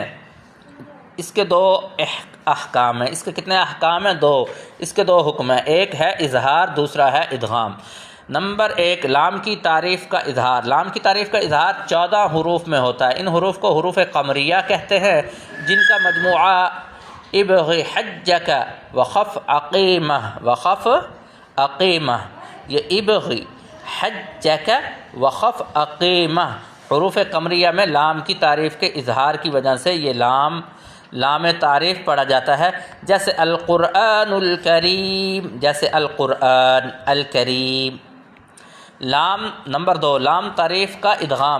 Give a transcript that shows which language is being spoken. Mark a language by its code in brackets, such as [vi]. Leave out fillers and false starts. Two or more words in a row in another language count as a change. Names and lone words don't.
[ur] اس کے 2 احکام ہیں۔ اس کے کتنے احکام ہیں؟ 2۔ اس کے 2 حکم ہیں، ایک ہے اظہار، دوسرا ہے ادغام۔ نمبر 1 لام کی تعریف کا اظہار۔ لام کی تعریف کا اظہار 14 حروف میں ہوتا ہے۔ ان حروف کو حروف قمریہ کہتے ہیں جن کا مجموعہ ابغ حجک وخف عقیمہ وخف عقیمہ۔ یہ ابغ حجک وخف عقیمہ حروف قمریہ میں لام کی تعریف کے اظہار کی وجہ سے یہ لام تعریف پڑھا جاتا ہے، جیسے [ar] القرآن الکریم، [ur] جیسے [ar] القرآن الکریم۔ [ur] لام نمبر 2 لام تعریف کا ادغام۔